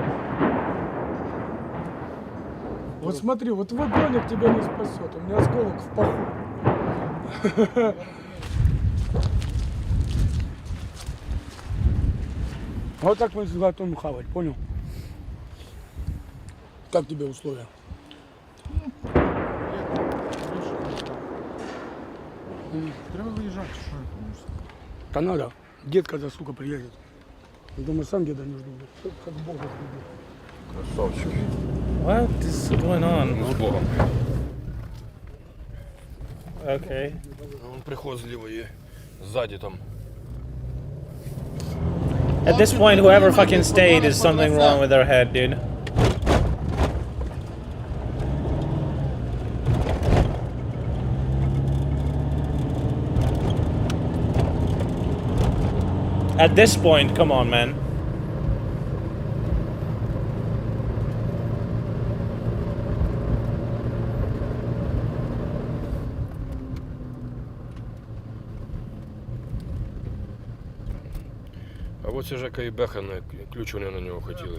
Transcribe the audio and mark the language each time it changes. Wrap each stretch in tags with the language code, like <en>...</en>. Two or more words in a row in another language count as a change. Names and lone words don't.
<ru>Вот смотри, вот твой броник тебя не спасет. У меня осколок в паху. Вот так мы готовим хавать, понял? Как тебе условия?</ru> <uk>Треба виїжджати, що я можу сказати.</uk> <ru>Да надо. Дед когда, сука, приедет. Я думаю, сам деда не жду. блядь. Как Бога жду. Красавчики.</ru> <en>What is going on?</en> <uk>Ну, з Богом.</uk> <en>Okay.</en> <ru>Вон приход</ru> <uk>зліва є. Ззаді там.</uk> <en>At this point, whoever fucking stayed is something wrong with their head, dude. At this point, come on, man.</en> <uk>А от це Жека і Беха, ключ вони на нього хотіли.</uk>